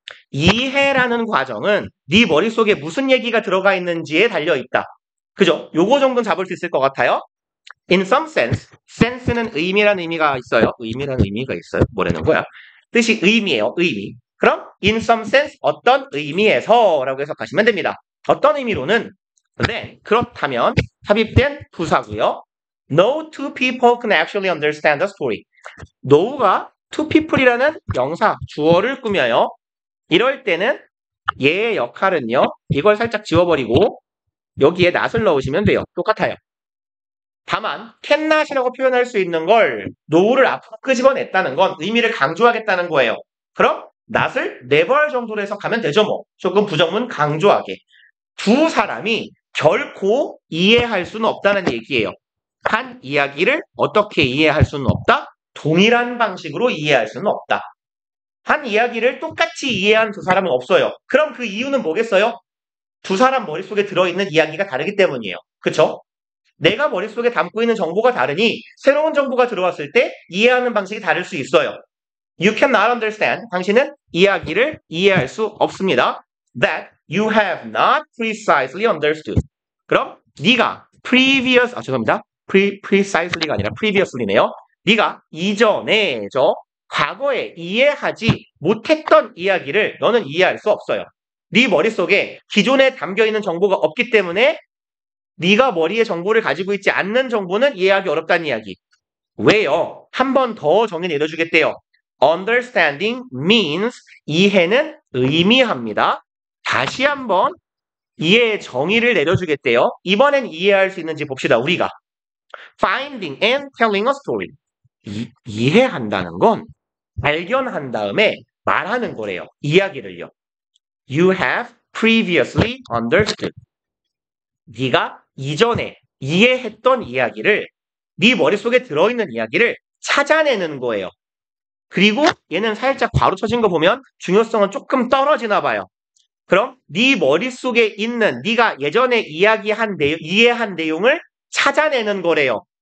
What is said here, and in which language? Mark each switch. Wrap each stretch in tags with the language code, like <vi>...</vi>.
<ko>이해라는 과정은 네 머릿속에 무슨 얘기가 들어가 있는지에 달려있다. 그죠? 요거 정도는 잡을 수 있을 것 같아요.</ko> <en>In some sense,</en> <ko>sense는 의미라는 의미가 있어요. 의미라는 의미가 있어요. 뭐라는 거야? 뜻이 의미예요. 의미. 그럼</ko> <en>in some sense</en> <ko>어떤 의미에서 라고 해석하시면 됩니다. 어떤 의미로는 then 그렇다면 삽입된 부사고요.</ko> <en>No two people can actually understand the story.</en> <ko>no가</ko> <en>to people</en> <ko>이라는 명사, 주어를 꾸며요. 이럴 때는 얘의 역할은요. 이걸 살짝 지워버리고 여기에 not을 넣으시면 돼요. 똑같아요. 다만 can not이라고 표현할 수 있는 걸 no를 앞으로 끄집어냈다는 건 의미를 강조하겠다는 거예요. 그럼 not을 never 정도로 해석하면 되죠 뭐. 조금 부정문 강조하게. 두 사람이 결코 이해할 수는 없다는 얘기예요. 한 이야기를 어떻게 이해할 수는 없다? 동일한 방식으로 이해할 수는 없다. 한 이야기를 똑같이 이해한 두 사람은 없어요. 그럼 그 이유는 뭐겠어요? 두 사람 머릿속에 들어있는 이야기가 다르기 때문이에요. 그쵸? 내가 머릿속에 담고 있는 정보가 다르니 새로운 정보가 들어왔을 때 이해하는 방식이 다를 수 있어요.</ko> <en>You cannot understand.</en> <ko>당신은 이야기를 이해할 수 없습니다.</ko> <en>That you have not precisely understood.</en> <ko>그럼 네가 죄송합니다. precisely가 아니라 previously네요. 네가 이전에 과거에 이해하지 못했던 이야기를 너는 이해할 수 없어요. 네 머릿속에 기존에 담겨있는 정보가 없기 때문에 네가 머리에 정보를 가지고 있지 않는 정보는 이해하기 어렵다는 이야기. 왜요? 한 번 더 정의 내려주겠대요.</ko> <en>Understanding means</en> <ko>이해는 의미합니다. 다시 한번 이해의 정의를 내려주겠대요. 이번엔 이해할 수 있는지 봅시다. 우리가</ko> <en>Finding and telling a story.</en> <ko>이해한다는 건 발견한 다음에 말하는 거래요. 이야기를요.</ko> <en>You have previously understood.</en> <ko>네가 이전에 이해했던 이야기를 네 머릿속에 들어있는 이야기를 찾아내는 거예요. 그리고 얘는 살짝 바로 쳐진 거 보면 중요성은 조금 떨어지나 봐요. 그럼 네 머릿속에 있는 네가 예전에 이해한 내용을 찾아내는 거래요.</ko>